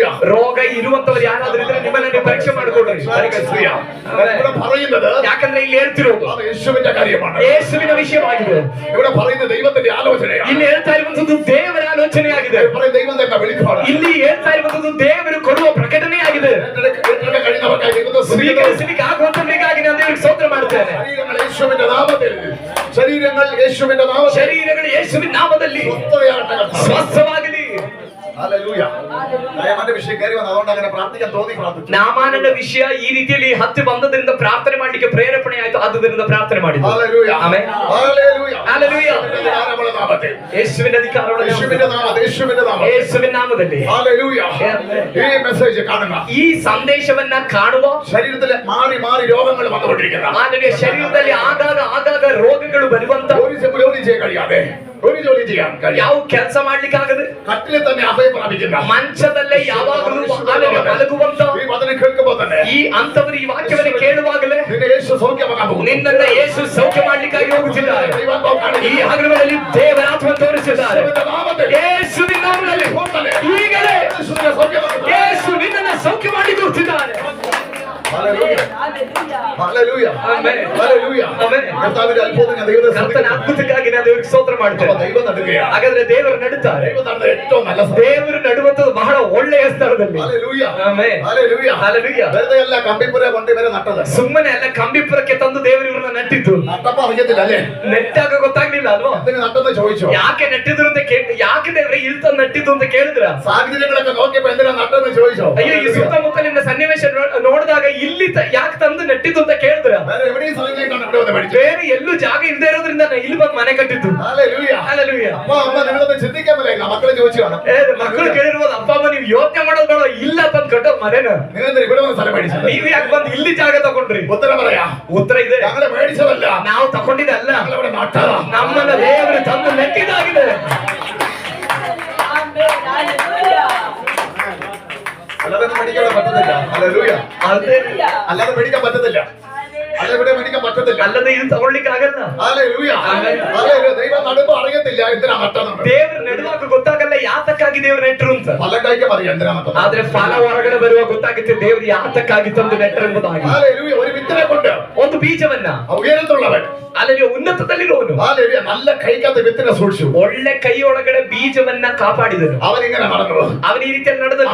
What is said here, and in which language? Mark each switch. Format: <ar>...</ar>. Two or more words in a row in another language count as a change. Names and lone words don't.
<kn>ರೋಗ ಇರುವಂತವರು ಯಾರಾದ್ರೂ ಇದ್ರೆ ನಿಮ್ಮನ್ನ ಪರೀಕ್ಷೆ ಮಾಡಿಕೊಳ್ಳಿ.</kn> <ml>ഇവിടെ പറയുന്നത്</ml> <kn>ಯಾಕಂದ್ರೆ ಇಲ್ಲಿ ಹೇಳ್ತಿರೋದು</kn> <ml>അത് യേശുവിന്റെ കാര്യമാണ്.</ml> <kn>ಯೇಸುವಿನ ವಿಷಯವಾಗಿದೆ.</kn> <ml>ഇവിടെ പറയുന്നത് ദൈവത്തിന്റെ ആലോചനയാണ്.</ml> <kn>ಇಲ್ಲಿ ಹೇಳ್ತಾ ಇರುವಂತದ್ದು ದೇವರ ಆಲೋಚನೆಯಾಗಿದೆ.</kn> <ml>പറയും ദൈവം തന്നെ വെളിപ്പാട്.</ml> <kn>ಇಲ್ಲಿ ಹೇಳ್ತಾ ಇರುವಂತದ್ದು ದೇವರು ಕೊಡುವ ಪ್ರಕಟಣೆಯಾಗಿದೆ.</kn> <ml>കഴിയുന്നവർക്കായി ദൈവത്തെ</ml> <kn>ಸ್ವೀಕರಿಸಲಿಕ್ಕೆ ಆಗುವಂತವರಿಗಾಗಿ ನಾನು ದೇವರಿಗೆ ಸ್ತೋತ್ರ ಮಾಡುತ್ತೇನೆ.</kn> <ml>ശരീരങ്ങൾ യേശുവിന്റെ നാമത്തിൽ, ശരീരങ്ങൾ യേശുവിന്റെ നാമത്തിൽ,</ml> <kn>ಶರೀರಗಳು ಯೇಸುವಿನ ನಾಮದಲ್ಲಿ</kn> <ml>സ്വസ്ഥതയാകട്ടെ.</ml> <kn>ಸ್ವಸ್ಥವಾಗಲಿ.</kn> <ml>ഹല്ലേലൂയ. നയമാന്റെ വിഷയം കയറി വന്നു, അതുകൊണ്ട് അങ്ങനെ പ്രാർത്ഥിക്കാൻ തോന്നി പ്രാർത്ഥിച്ചു.</ml> <kn>ನಾಮಾನನ ವಿಷಯ ಈ ರೀತಿಯಲ್ಲಿ ಹತ್ತಿ ಬಂದದ್ರಿಂದ ಪ್ರಾರ್ಥನೆ ಮಾಡಲಿಕ್ಕೆ ಪ್ರೇರೇಪಣೆ ಆಯ್ತು. ಆದ್ದರಿಂದ ಪ್ರಾರ್ಥನೆ ಮಾಡಿದ್ದು.</kn> <ml>ഹല്ലേലൂയ.</ml> <kn>ಆಮೆನ್.</kn> <ml>ഹല്ലേലൂയ. ഹല്ലേലൂയ. അധികാരമുള്ള നാമത്തിൽ,</ml> <kn>ಯೇಸುವಿನ ಅಧಿಕಾರವುಳ್ಳ</kn> <ml>യേശുവിന്റെ നാമത്തിൽ, യേശുവിന്റെ നാമത്തിൽ,</ml> <kn>ಯೇಸುವಿನ ನಾಮದಲ್ಲಿ</kn> <ml>ഹല്ലേലൂയ. ഈ മെസ്സേജ് കാണുക.</ml> <kn>ಈ ಸಂದೇಶವನ್ನ ಕಾಣುವ,</kn> <ml>ശരീരത്തിൽ മാറി മാറി രോഗങ്ങൾ വന്നുകൊണ്ടിരിക്കുന്ന,</ml> <kn>ಮಾನವೀಯ ಶರೀರದಲ್ಲಿ ಆಗಾಗ ರೋಗಗಳು ಬರುವಂತ,</kn> <ml>ജോലി ചെയ്യാൻ കഴിയാതെ, ഒരു ജോലി ചെയ്യാൻ കഴിയാതെ,</ml> <kn>ಯಾವ ಕೆಲಸ ಮಾಡ್ಲಿಕ್ಕಾಗದೆ,</kn> <ml>കട്ടിലിൽ തന്നെ അഭയം പ്രാപിക്കുന്ന,</ml> <kn>ಮಂಚದಲ್ಲೇ ಯಾವಾಗಲೂ ಮಲಗುವಂತ</kn> <ml>ഈ വചനം കേൾക്കുമ്പോൾ തന്നെ</ml> <kn>ಈ ಅಂತವರು ಈ ವಾಕ್ಯವನ್ನು ಕೇಳುವಾಗಲೇ</kn> <ml>നിന്നെ യേശു സൗഖ്യമാക്കാൻ പോകുന്നു.</ml> <kn>ನಿನ್ನನ್ನ ಯೇಸು ಸೌಖ್ಯ ಮಾಡ್ಲಿಕ್ಕಾಗಿ ಹೋಗುತ್ತಿದ್ದಾರೆ.</kn> <ml>ദൈവാത്മാവ് കാണിക്കുന്നു.</ml> <kn>ಈ ಹಗಲುಗಳಲ್ಲಿ ದೇವರ ಆತ್ಮ ತೋರಿಸಿದ್ದಾರೆ.</kn> <ml>യേശുവിന്റെ നാമത്തിൽ,</ml> <kn>ಯೇಸುವಿನ ನಾಮದಲ್ಲಿ ಕೂಡಲೇ ಈಗಲೇ</kn> <ml>യേശുവിനെ സൗഖ്യമാക്കുന്നു.</ml> <kn>ಯೇಸು ನಿನ್ನನ್ನ ಸೌಖ್ಯ ಮಾಡಿ ಕೊಡ್ತಿದ್ದಾರೆ.</kn> <ml>ഹല്ലേലൂയ. ഹല്ലേലൂയ.</ml> <kn>ಆಮೆನ್.</kn> <ml>ഹല്ലേലൂയ.</ml> <kn>ಆಮೆನ್.</kn> <ml>കർത്താവിന്റെ അത്ഭുതങ്ങൾ ദൈവത്തെ</ml> <kn>ಕರ್ತನ ಅದ್ಭುತಕ್ಕಾಗಿ ನಾನು ದೇವರಿಗೆ ಸ್ತೋತ್ರ ಮಾಡ್ತೇನೆ.</kn> <ml>ദൈവം നടുകയാണ്.</ml> <kn>ಹಾಗಾದ್ರೆ ದೇವರು ನಡುತ್ತಾರೆ.</kn> <ml>ദൈവം നടന്ന ഏറ്റവും നല്ല</ml> <kn>ದೇವರು ನಡುವಂತದ್ದು ಬಹಳ ಒಳ್ಳೆಯ ಸ್ಥಳದಲ್ಲಿ. Hallelujah. ಆಮೆನ್. Hallelujah. Hallelujah.</kn> <ml>വെറുതെ അല്ല കമ്പിപ്പുര കൊണ്ട് ഇവരെ നട്ടത്.</ml> <kn>ಸುಮ್ಮನೆ ಅಲ್ಲ ಕಂಬಿಪುರಕ್ಕೆ ತಂದು ದೇವರು ಇವ್ರನ್ನ ನೆಟ್ಟಿದ್ದು.</kn> <ml>നട്ടപ്പോ അറിയത്തില്ല അല്ലേ?</ml> <kn>ನೆಟ್ಟಾಗ ಗೊತ್ತಾಗ್ಲಿಲ್ಲ ಅಲ್ವಾ?</kn> <ml>എന്തിനു നട്ടെന്ന് ചോദിച്ചോ?</ml> <kn>ಯಾಕೆ ನೆಟ್ಟಿದ್ರು ಅಂತ ಯಾಕೆ ದೇವ್ರೆ ಇಲ್ಲಿ ತಂದು ನೆಟ್ಟಿದ್ದು ಅಂತ ಕೇಳಿದ್ರ?</kn> <ml>സാഹചര്യങ്ങളൊക്കെ നോക്കിയപ്പോ എന്തിനാ നട്ടെന്ന് ചോദിച്ചോ?</ml> <kn>ಅಯ್ಯೋ ಈ ಸುತ್ತಮುತ್ತಲಿನ ಸನ್ನಿವೇಶ ನೋಡಿದಾಗ ಇಲ್ಲಿ ಯಾಕೆ ತಂದು ನೆಟ್ಟಿದ್ದು ಅಂತ ಕೇಳಿದ್ರ?</kn> <ml>വേറെ എവിടെയും സ്ഥലങ്ങളിലേക്കാണ് ഇവിടെ വന്ന് പഠിച്ചത്.</ml> <kn>ಬೇರೆ ಎಲ್ಲೂ ಜಾಗ ಇಲ್ಲದೆ ಇರೋದ್ರಿಂದ ಇಲ್ಲಿ ಬಂದು ಮನೆ ಕಟ್ಟಿದ್ದು. Hallelujah. Hallelujah.</kn> <ml>അപ്പൊ അമ്മ നിങ്ങളൊന്ന് ചിന്തിക്കാൻ പറ്റില്ല. മക്കളെ ചോദിച്ചു കാണും.</ml> <kn>ಮಕ್ಕಳು ಕೇಳಿರ್ಬೋದು, ಅಪ್ಪ ಅಮ್ಮ ನೀವು ಯೋಚನೆ ಮಾಡೋದು ಬೇಡ, ಇಲ್ಲ ತಂದು ಕಟ್ಟೋದು ಮನೇನ.</kn> <ml>നിങ്ങൾ ഇവിടെ വന്ന് സ്ഥലം മേടിച്ചത്.</ml> <kn>ನೀವು ಯಾಕೆ ಬಂದು ಇಲ್ಲಿ ಜಾಗ ತಗೊಂಡ್ರಿ?</kn> <ml>ഉത്തരം പറയാ.</ml> <kn>ಉತ್ತರ ಇದೆ.</kn> <ml>ഞങ്ങളെ മേടിച്ചതല്ല,</ml> <kn>ನಾವು ತಗೊಂಡಿದ್ದಲ್ಲ,</kn> <ml>ഞങ്ങളിവിടെ നട്ടതാ.</ml> <kn>ನಮ್ಮನ್ನ ದೇವರು ತಂದು ನೆಟ್ಟಿದ್ದಾಗಿದೆ.</kn> <ml>അല്ലാതെ മേടിക്കാൻ പറ്റത്തില്ല. Hallelujah. അല്ലാതെ മേടിക്കാൻ പറ്റത്തില്ല. അല്ല ഇവിടെ മേടിക്കാൻ പറ്റത്തില്ല.</ml> <kn>ಅಲ್ಲದೆ ಇದು ತಗೊಳ್ಳಿಕ್ಕೆ ಆಗಲ್ಲ. Hallelujah. Hallelujah.</kn> <ml>ദൈവം നടുമ്പോ അറിയത്തില്ല എന്തിനാ നട്ടതെന്ന്.</ml> <kn>ದೇವರು ನೆಡುವಾಗ ಗೊತ್ತಾಗಲ್ಲ ಯಾತಕ್ಕಾಗಿ ದೇವರು ನೆಟ್ಟರು ಅಂತ.</kn> <ml>ഫലം കഴിക്കാൻ അറിയാം എന്തിനാ നട്ടത്.</ml> <kn>ಆದ್ರೆ ಫಲ ಹೊರಗಡೆ ಬರುವ ಗೊತ್ತಾಗುತ್ತೆ ದೇವರು ಯಾತಕ್ಕಾಗಿ ತಂದು ನೆಟ್ಟರೆಂಬುದಾಗಿ.</kn> <ml>Hallelujah. ഒരു വിത്തിനെ കൊണ്ട്</ml> <kn>ಒಂದು ಬೀಜವನ್ನ</kn> <ml>ഉയരത്തുള്ളവൻ,</ml> <kn>ಅಲ್ಲಿ ಉನ್ನತದಲ್ಲಿರುವವನು,</kn> <ml>Hallelujah, നല്ല കൈക്കകത്ത് വിത്തിനെ സൂക്ഷിച്ചു.</ml> <kn>ಒಳ್ಳೆ ಕೈಯೊಳಗಡೆ ಬೀಜವನ್ನ ಕಾಪಾಡಿದನು.</kn> <ml>അവൻ ഇങ്ങനെ നടന്നു.</ml> <kn>ಅವನ ಈ ರೀತಿಯಲ್ಲಿ ನಡೆದನು.</kn>